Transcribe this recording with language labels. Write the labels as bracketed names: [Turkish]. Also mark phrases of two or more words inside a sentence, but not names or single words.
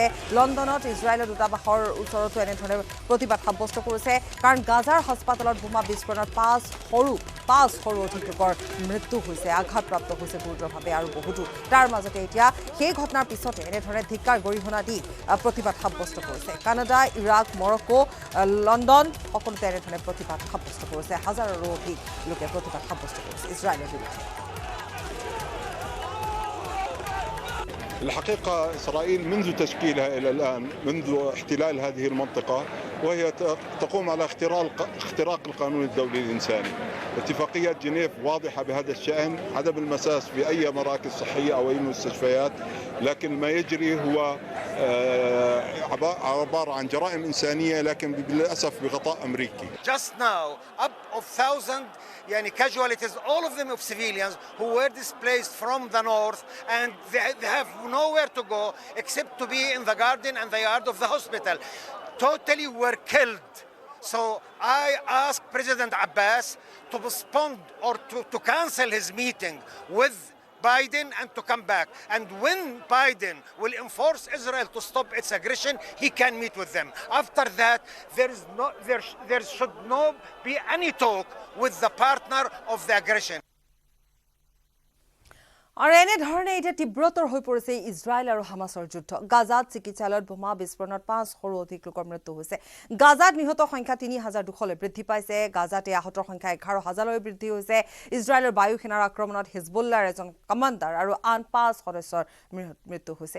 [Assamese] লণ্ডনত ইজৰাইলৰ দূতাবাসৰ ওচৰতো এনেধৰণে প্ৰতিবাদ সাব্যস্ত কৰিছে কাৰণ গাজাৰ হাস্পতালত বোমা বিস্ফোৰণত 500ৰো অধিক লোকৰ মৃত্যু হৈছে আঘাতপ্ৰাপ্ত হৈছে গুৰুতৰভাৱে আৰু বহুতো তাৰ মাজতে এতিয়া সেই ঘটনাৰ পিছতে এনেধৰণে ধিক্কাৰ গৰিহণা দি প্ৰতিবাদ সাব্যস্ত কৰিছে কানাডা ইৰাক মৰক্কো লণ্ডন সকলোতে এনেধৰণে প্ৰতিবাদ সাব্যস্ত কৰিছে হাজাৰৰো অধিক লোকে প্ৰতিবাদ সাব্যস্ত কৰিছে ইজৰাইলৰ বিৰুদ্ধে [Arabic] الحقيقة إسرائيل منذ تشكيلها إلى الآن منذ احتلال هذه المنطقة وهي تقوم على اختراق القانون الدولي الإنساني. اتفاقيات جنيف واضحة بهذا الشأن، عدم المساس في أي مراكز صحية أو أي مستشفيات، لكن ما يجري هو عبارة عن جرائم إنسانية لكن للأسف بغطاء أمريكي. [English] Just now up of 1,000 casualties, all of them of civilians who were displaced from the north, and they have nowhere to go except to be in the garden and the yard of the hospital. Totally were killed. So I ask President Abbas to postpone or to cancel his meeting with Biden and to come back. And when Biden will enforce Israel to stop its aggression, he can meet with them. After that, there should not be any talk with the partner of the aggression. [Assamese] আৰু এনেধৰণে এতিয়া তীব্ৰতৰ হৈ পৰিছে ইজৰাইল আৰু হামাছৰ যুদ্ধ। গাজাত চিকিৎসালয়ত বোমা বিস্ফোৰণত 500ৰো অধিক লোকৰ মৃত্যু হৈছে। গাজাত নিহত সংখ্যা ৩,২০০লৈ বৃদ্ধি পাইছে। গাজাতে আহতৰ সংখ্যা ১১,০০০লৈ বৃদ্ধি হৈছে। ইজৰাইলৰ বায়ু সেনাৰ আক্ৰমণত হিজবুল্লাৰ এজন কমাণ্ডাৰ আৰু আন 5 সদস্যৰ মৃত্যু হৈছে।